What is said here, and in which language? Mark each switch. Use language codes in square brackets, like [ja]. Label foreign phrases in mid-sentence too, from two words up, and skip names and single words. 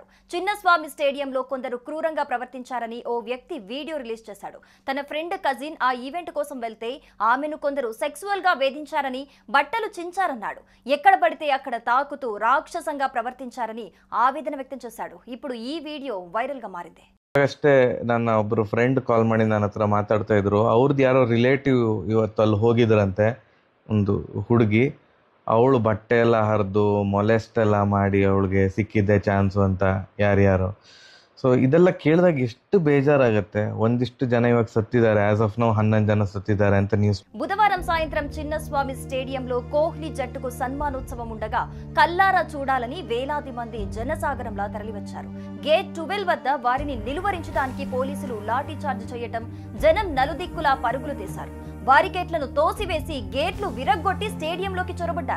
[te] చిన్నస్వామి స్టేడియంలో కొందరు క్రూరంగా ప్రవర్తించారని ఓ వ్యక్తి వీడియో రిలీజ్ చేశాడు. తన ఫ్రెండ్ కజిన్ ఆ ఈవెంట్ కోసం వెళ్తే ఆమెను కొందరు సెక్సువల్ గా వేధించారని, బట్టలు చించారన్నాడు. ఎక్కడ పడితే అక్కడ తాకుతూ రాక్షసంగా ప్రవర్తించారని ఆవేదన వ్యక్తం చేశాడు. ఇప్పుడు ఈ వీడియೋ ವೈರಲ್ గా ಮಾರಿದೆ. [kn] ಅಷ್ಟೇ ನನ್ನ ಒಬ್ರು ಫ್ರೆಂಡ್ ಕಾಲ್ ಮಾಡಿ ನನ್ನ ಹತ್ರ ಮಾತಾಡ್ತಾ ಇದ್ರು. ಅವ್ರದ್ದು ಯಾರೋ ರಿಲೇಟಿವ್ ಇವತ್ತು ಅಲ್ಲಿ ಹೋಗಿದ್ರಂತೆ, ಒಂದು ಹುಡುಗಿ. ಅವಳು ಬಟ್ಟೆ ಎಲ್ಲ ಹರಿದು ಮೊಲೆಸ್ಟ್ ಎಲ್ಲ ಮಾಡಿ ಅವಳಿಗೆ ಸಿಕ್ಕಿದ್ದೆ ಚಾನ್ಸು ಅಂತ ಯಾರ್ಯಾರು. ಸೊ ಇದೆಲ್ಲ ಕೇಳಿದಾಗ ಎಷ್ಟು ಬೇಜಾರಾಗುತ್ತೆ. ಒಂದಿಷ್ಟು ಜನ ಇವಾಗ ಸತ್ತಿದ್ದಾರೆ, [en] as of now [kn] 11 ಜನ ಸತ್ತಿದ್ದಾರೆ ಅಂತ ನ್ಯೂಸ್. [te] బుధవారం సాయంత్రం చిన్నస్వామి స్టేడియంలో కోహ్లీ జట్టుకు సన్మానోత్సవం ఉండగా కల్లారా చూడాలని వేలాది మంది జనసాగరంలా తరలివచ్చారు. గేట్ 12 వద్ద వారిని నిలువరించడానికి పోలీసులు లాఠీ చార్జ్ చేయటం, జనం నలుదిక్కులా పరుగులు తీశారు. బారికేట్లను తోసివేసి గేట్లు విరగ్గొట్టి స్టేడియంలోకి చొరబడ్డారు.